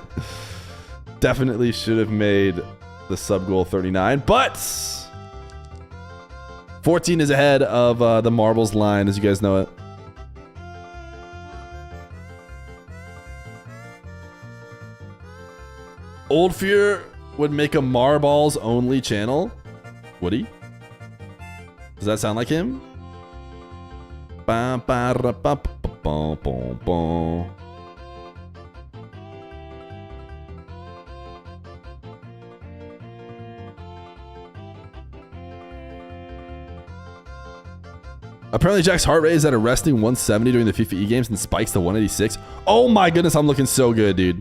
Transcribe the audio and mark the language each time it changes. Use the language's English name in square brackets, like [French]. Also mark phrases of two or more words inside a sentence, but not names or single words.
[English] Definitely should have made the sub goal 39, but 14 is ahead of the marbles line, as you guys know it. Old Fear would make a marbles only channel. Would he? Does that sound like him? Ba, ba, ra, ba, ba, ba, ba, ba. Apparently Jack's heart rate is at a resting 170 during the FIFAe games and spikes to 186. Oh my goodness, I'm looking so good, dude.